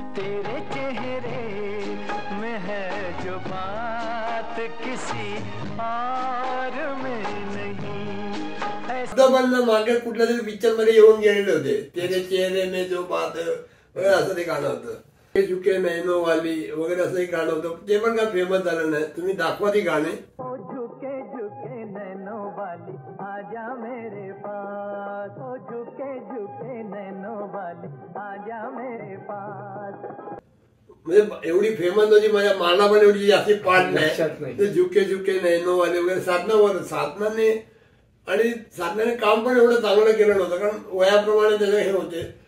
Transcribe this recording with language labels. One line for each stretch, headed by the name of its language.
Hindi: तेरे चेहरे में है जो बात किसी और में नहीं.
Marathi: शब्द मागे कुठल्या तरी पिक्चर मध्ये येऊन गेलेले होते,
Hindi: तेरे चेहरे में जो बात
Marathi: वगैरे असं ते गाणं होतं. झुके नैनो वाली वगैरे असं एक गाणं होतं, ते पण काय फेमस झालं नाही. तुम्ही दाखवा ती गाणे.
Hindi: झुके झुके नैनो वाली आजा मेरे पास, ओ झुके झुके नैनो वाली आजा मेरे पास.
Marathi: म्हणजे एवढी फेमस होती, मला पण एवढी जास्ती पाठ नाही. ते झुके झुके नैनो वाले वगैरे साधनाने आणि साधनाने काम पण एवढं चांगलं केलं नव्हतं, कारण वयाप्रमाणे त्याचे हे होते.